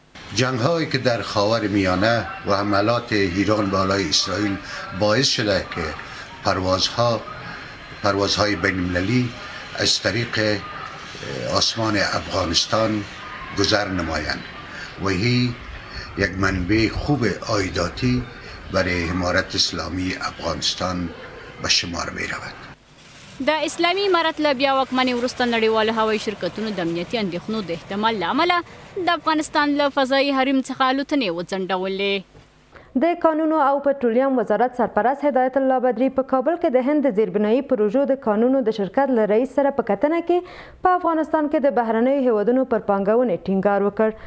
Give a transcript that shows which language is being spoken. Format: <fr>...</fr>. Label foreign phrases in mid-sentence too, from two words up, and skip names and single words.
<fa>جنگ هایی که در خاور میانه و حملات ایران به علیه اسرائیل باعث شده که پروازهای بین المللی از طریق آسمان افغانستان گذر نمایند و هی یک منبع خوب عایداتی برای امارت اسلامی افغانستان به شمار می رود.</fa> <ps>د اسلامي امارت له بیا واکمنۍ وروسته نړیوالو هوایي شرکتونو د امنیتي اندېښنو د احتمال له امله د افغانستان له فضایي حریم څخه الوتنې وځنډولې. د قانونو او پټرولیم وزارت سرپرست هدایت الله بدری په کابل کې د هند د زیربنایي پروژو د قانونو د شرکت له رئیس سره په کتنه کې په افغانستان کې د بهرنیو هیوادونو پر پانګونې ټینګار وکړ.</ps>